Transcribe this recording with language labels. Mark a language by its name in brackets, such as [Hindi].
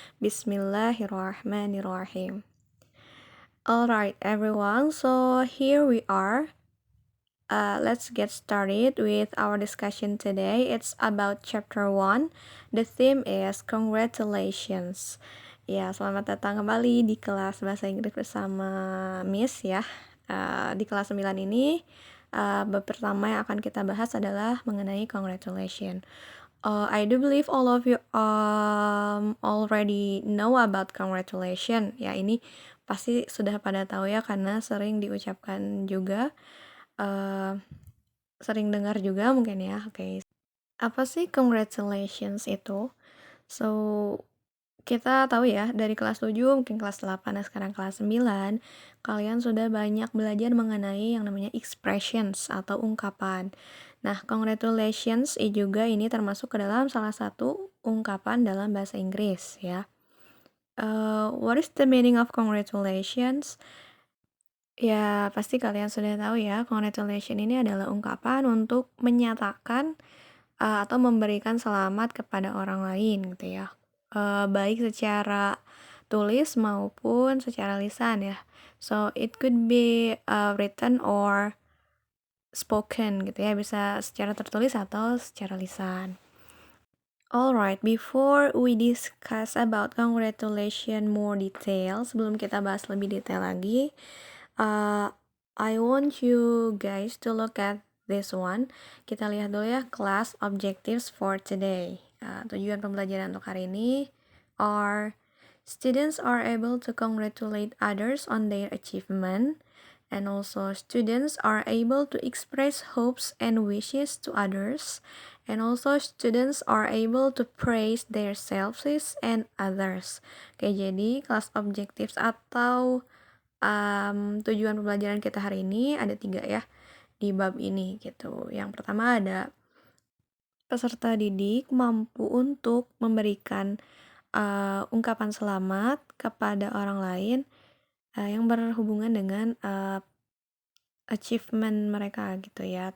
[English] Bismillahirrahmanirrahim. Alright everyone, so here we are. Let's get started with our discussion today. It's about chapter 1. The theme is congratulations. [Indonesian] Ya, selamat datang kembali di kelas bahasa Inggris bersama Miss ya. Di kelas 9 ini, bab pertama yang akan kita bahas adalah mengenai congratulations. [English] I do believe all of you already know about congratulations. [Indonesian] Ya, ini pasti sudah pada tahu ya karena sering diucapkan juga. Sering dengar juga mungkin ya. Oke. Apa sih congratulations itu? So, kita tahu ya dari kelas 7, mungkin kelas 8, dan sekarang kelas 9, kalian sudah banyak belajar mengenai yang namanya expressions atau ungkapan. Nah, congratulations juga ini termasuk ke dalam salah satu ungkapan dalam bahasa Inggris ya. [English] What is the meaning of congratulations? [Indonesian] Ya, pasti kalian sudah tahu ya, congratulations ini adalah ungkapan untuk menyatakan atau memberikan selamat kepada orang lain gitu ya. Baik secara tulis maupun secara lisan ya. So, [English] it could be written or spoken [Indonesian] gitu ya, bisa secara tertulis atau secara lisan. [English] Alright, before we discuss about congratulations more detail, [Indonesian] sebelum kita bahas lebih detail lagi, [English] I want you guys to look at this one. [Indonesian] Kita lihat dulu ya, [English] class objectives for today. [Indonesian] Tujuan pembelajaran untuk hari ini [English] are students are able to congratulate others on their achievement, and also students are able to express hopes and wishes to others, and also students are able to praise their selves and others. [Indonesian] Oke, jadi class objectives atau tujuan pembelajaran kita hari ini ada 3 ya di bab ini gitu. Yang pertama ada peserta didik mampu untuk memberikan ungkapan selamat kepada orang lain yang berhubungan dengan achievement mereka gitu ya.